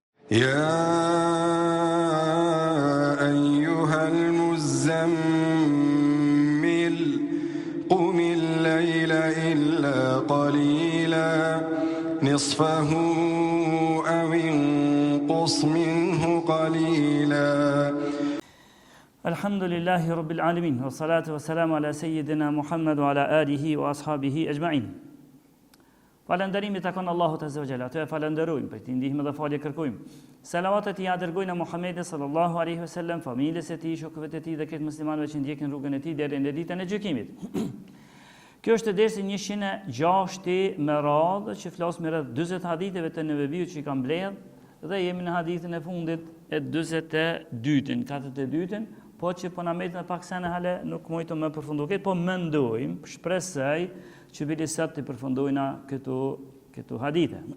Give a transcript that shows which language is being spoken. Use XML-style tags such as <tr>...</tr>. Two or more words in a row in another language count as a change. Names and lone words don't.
<ar>يا أيها المزمل قم الليل إلا قليلا نصفه أو انقص منه قليلا. الحمد لله رب العالمين والصلاة والسلام على سيدنا محمد وعلى آله وأصحابه أجمعين.</ar> <sq>Falënderimi takon Allahut</sq> <ar>عز وجل.</ar> <sq>Atë falenderojmë, për të ndihmë dhe falje kërkojmë. Salavatet i dërgojnë Muhamedit</sq> <ar>صلى الله عليه وسلم,</ar> <sq>familjes së tij, shokëve të tij dhe këtë muslimanëve që ndjekin rrugën e tij deri në ditën e gjykimit. Kjo është dersi 106 me radhë që flas me rreth 40 haditheve të Neveviut që i kam mbledh dhe jemi në hadithin e fundit e 42-ën, 42-ën, po që po na mbetën pak sene hale nuk mujto më përfundoj, po mendojmë, shpresoj që bili sot të përfundojna këtu hadithe.</sq>